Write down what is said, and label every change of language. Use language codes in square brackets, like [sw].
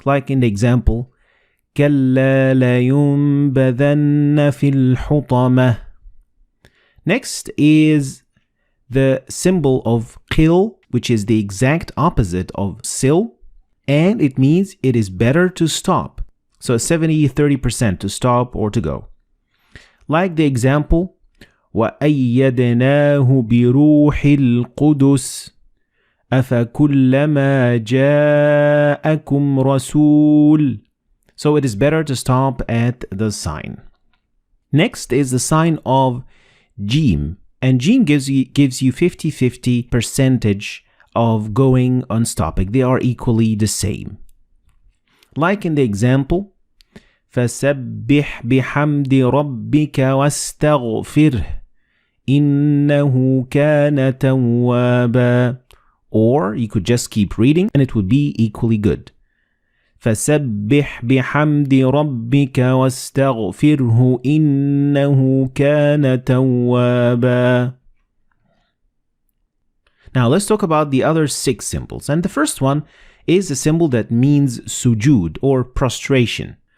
[en] Like in the example, [ar] كَلَّا لَيُنْبَذَنَّ فِي الْحُطَمَةِ. [en] Next is the symbol of qil, which is the exact opposite of sil, and it means it is better to stop. So 70-30% to stop or to go. Like the example, [ar] وَأَيَّدْنَاهُ بِرُوحِ الْقُدُسِ أَفَكُلَّمَا جَاءَكُمْ رَسُولٌ. [en] So it is better to stop at the sign. Next is the sign of Jim, and Jim gives you 50-50 percentage of going and stopping. They are equally the same. Like in the example, [ar] فَسَبِّحْ بِحَمْدِ رَبِّكَ وَاسْتَغْفِرْهِ إِنَّهُ كَانَ تَوَّابًا. [en] Or you could just keep reading and it would be equally good. [ar] فَسَبِّحْ بِحَمْدِ رَبِّكَ وَاسْتَغْفِرْهُ إِنَّهُ كَانَ تَوَّابًا. [en] Now let's talk about the other 6 symbols. And the first one is a symbol that means sujud or prostration.